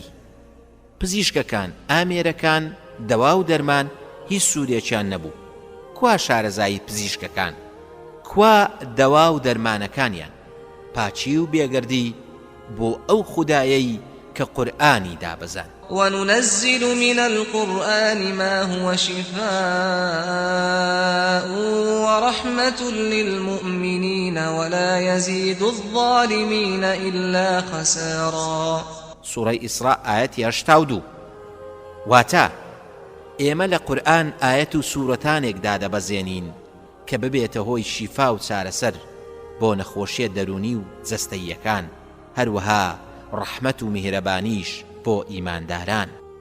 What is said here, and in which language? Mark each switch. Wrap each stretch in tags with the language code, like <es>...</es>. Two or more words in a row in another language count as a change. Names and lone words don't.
<ckb>پزیشکەکان، ئامێرەکان، دەوا و دەرمان هیچ سوودێکیان نەبوو. کوا شارەزایی پزیشکەکان؟ کوا دەوا و دەرمانەکانیان؟ پاچی و بێگەردی بۆ ئەو خودایەی کە قورئانی دابەزان.</ckb> <ar>وننزل من القرآن ما هو شفاء ورحمة للمؤمنين ولا يزيد الظالمين إلا خسارا. سورة إسراء آيات 82.</ar> <ckb>واتا ئێمە لە قورئان ئاەت و سوورەتانێک دادەبەزێنین کە ببێتە هۆی شیفا و چارەسەر بۆ نەخۆشیە دەرونی و جەستەییەکان، هەروەها ڕەحمەت و میهرەبانیش بۆ ئیمانداران.</ckb>